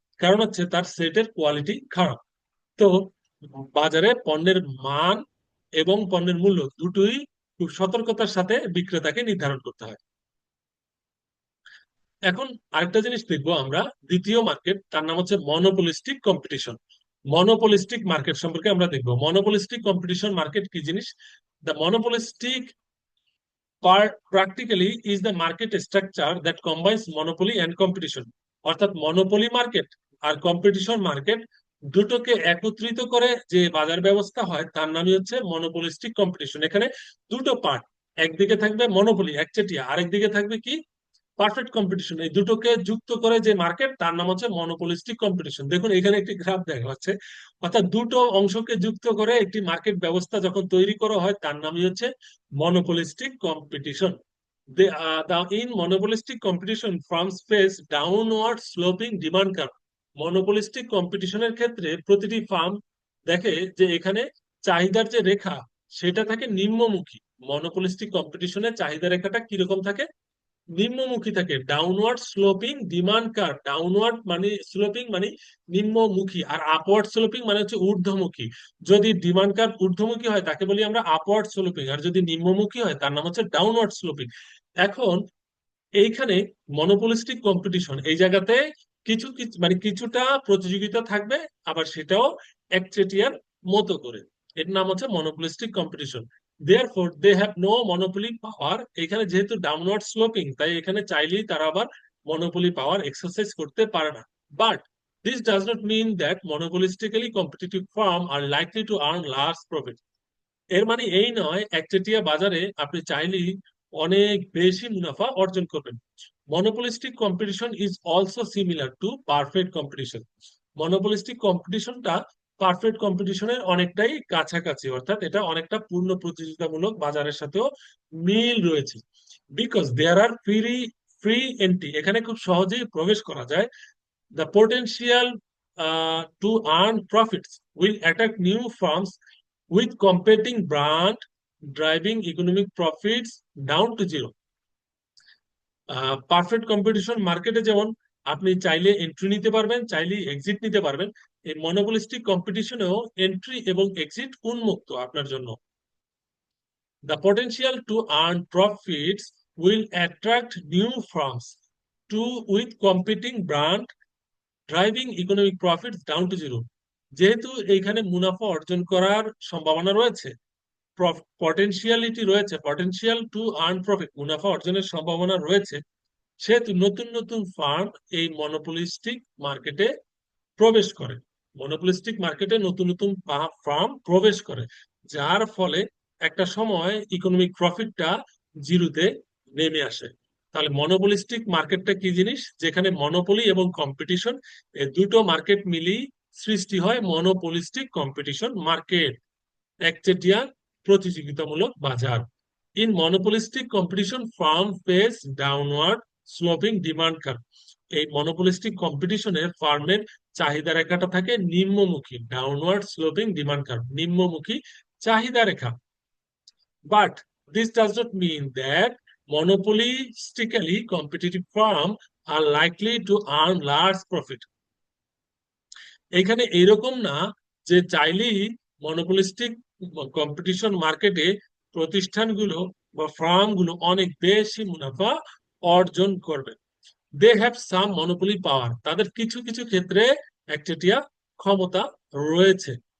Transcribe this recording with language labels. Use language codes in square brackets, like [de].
[bn] কারণ হচ্ছে তার সেটের কোয়ালিটি খারাপ। তো বাজারে পণ্যের মান এবং পণ্যের মূল্য দুটোই খুব সতর্কতার সাথে বিক্রেতাকে নির্ধারণ করতে হয়। এখন আরেকটা জিনিস দেখবো আমরা, দ্বিতীয় মার্কেট, তার নাম হচ্ছে মনোপলিস্টিক কম্পিটিশন। মনোপলিস্টিক মার্কেট সম্পর্কে আমরা দেখবো। মনোপলিস্টিক কম্পিটিশন মার্কেট কি জিনিস? [en] The monopolistic practically is the market structure that combines monopoly and competition। [bn] অর্থাৎ মনোপলি মার্কেট আর কম্পিটিশন মার্কেট দুটোকে একত্রিত করে যে বাজার ব্যবস্থা হয় তার নামই হচ্ছে মনোপলিস্টিক কম্পিটিশন। এখানে দুটো পার্ট, একদিকে থাকবে মনোপলি একচেটিয়া, আরেকদিকে থাকবে কি পারফেক্ট কম্পিটিশন। এই দুটোকে যুক্ত করে যে মার্কেট তার নাম হচ্ছে মনোপলিস্টিক কম্পিটিশন। দেখুন এখানে একটি গ্রাফ দেখা যাচ্ছে, অর্থাৎ দুটো অংশকে যুক্ত করে একটি মার্কেট ব্যবস্থা যখন তৈরি করা হয় তার নামই হচ্ছে monopolistic competition. [en] In monopolistic competition, firms face downward sloping demand curve। [bn] Monopolistic কম্পিটিশনের ক্ষেত্রে প্রতিটি ফার্ম দেখে যে এখানে চাহিদার যে রেখা সেটা থাকে নিম্নমুখী। মনোপলিস্টিক কম্পিটিশনের চাহিদা রেখাটা কিরকম থাকে? নিম্নমুখী থাকে। Downward sloping demand curve. Downward মানে স্লোপিং মানে নিম্নমুখী, আর আপওয়ার্ড স্লোপিং মানে হচ্ছে ঊর্ধ্বমুখী। যদি ডিমান্ড কার্ভ ঊর্ধ্বমুখী হয় তাকে বলি আমরা আপওয়ার্ড স্লোপিং, আর যদি নিম্নমুখী হয় তার নাম হচ্ছে ডাউনওয়ার্ড স্লোপিং। এখন এইখানে মনোপলিস্টিক কম্পিটিশন এই জায়গাতে কিছু কিছু মানে কিছুটা প্রতিযোগিতা থাকবে, আবার সেটাও একচেটিয়ার মতো করে। এর নাম হচ্ছে monopolistic competition. [en] Therefore they have no monopoly power. [bn] এখানে যেহেতু ডাউনওয়ার্ড স্লোপিং, তাই এখানে চাইলেই তারা আবার মনোপলি পাওয়ার এক্সারসাইজ করতে পারে না। [en] But this does not mean that monopolistically competitive firm are likely to earn large profit। [bn] এর মানে এই নয় একচেটিয়া বাজারে আপনি চাইলেই অনেক বেশি মুনাফা অর্জন করবেন। [en] Monopolistic competition is also similar to perfect competition. [bn] Monopolistic কম্পিটিশনটা perfect কম্পিটিশনের অনেকটাই কাছাকাছি, অর্থাৎ এটা অনেকটা পূর্ণ প্রতিযোগিতামূলক বাজারের সাথেও মিল রয়েছে। [en] because there are free entry, [bn] এখানে খুব সহজেই প্রবেশ করা যায়। [en] The potential to earn profits will attract new firms with competing brand, driving economic profits down to zero। [bn] Perfect competition মার্কেটে যেমন আপনি চাইলে এন্ট্রি নিতে পারবেন, চাইলে এক্সিট নিতে পারবেন, এই মনোপলিস্টিক কম্পিটিশনেও এন্ট্রি এবং এক্সিট উন্মুক্ত আপনার জন্য। [en] The potential to earn profits will attract new firms to with competing brand, driving economic profits down to zero. [bn] যেহেতু এইখানে মুনাফা অর্জন করার সম্ভাবনা রয়েছে, পটেনশিয়ালিটি রয়েছে, [en] potential to earn profit, [bn] মুনাফা অর্জনের সম্ভাবনা রয়েছে, সেহেতু নতুন নতুন ফার্ম এই মনোপলিস্টিক মার্কেটে প্রবেশ করে। মনোপলিস্টিক মার্কেটে নতুন নতুন ফার্ম প্রবেশ করে, যার ফলে একটা সময় ইকোনমিক প্রফিটটা জিরোতে নেমে আসে। তাহলে মনোপলিস্টিক মার্কেটটা কি জিনিস? যেখানে মনোপলি এবং কম্পিটিশন এই দুটো মার্কেট মিলিয়ে সৃষ্টি হয় মনোপলিস্টিক কম্পিটিশন মার্কেট, একচেটিয়া প্রতিযোগিতামূলক বাজার। [en] In monopolistic competition firm face downward sloping demand curve. [bn] এই মনোপলিস্টিক কম্পিটিশনে ফার্মের চাহিদা রেখাটা থাকে নিম্নমুখী, ডাউনওয়ার্ড স্লোপিং ডিমান্ড কার্ভ, নিম্নমুখী চাহিদা রেখা। [en] But this does not mean that monopolistically competitive firm are likely to earn large profit। [bn] এখানে এরকম না যে চাইলেই মনোপলিস্টিক কম্পিটিশন মার্কেটে প্রতিষ্ঠানগুলো বা ফার্মগুলো অনেক বেশি মুনাফা অর্জন করবে। [en] they have some monopoly power, [bn] তাদের কিছু কিছু ক্ষেত্রে একচেটিয়া ক্ষমতা রয়েছে।